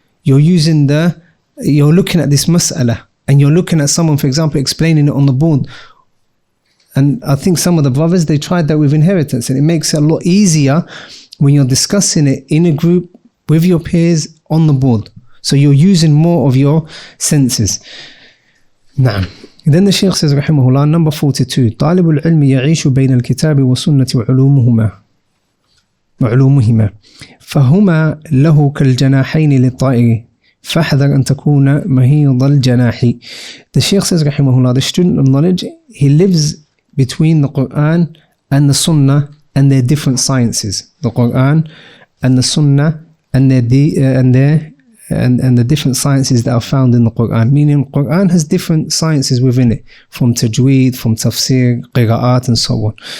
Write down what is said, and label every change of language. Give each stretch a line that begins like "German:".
English: You're looking at this mas'ala, and you're looking at someone, for example, explaining it on the board. And I think some of the brothers, they tried that with inheritance, and it makes it a lot easier when you're discussing it in a group with your peers on the board. So you're using more of your senses. Naam. Then the Shaykh says, rahimahullah, number 42,
Arabic: طالب العلم يعيش بين الكتاب والسنة وعلومهما فهما له كالجناحين للطائر فاحذر أن تكون مهيض الجناح.
English: The Shaykh says, rahimahullah, the student of knowledge, he lives between the Quran and the Sunnah and their different sciences. The Quran and the Sunnah and the different sciences that are found in the Quran. Meaning, Quran has different sciences within it, from tajweed, from tafsir, qira'at, and so on.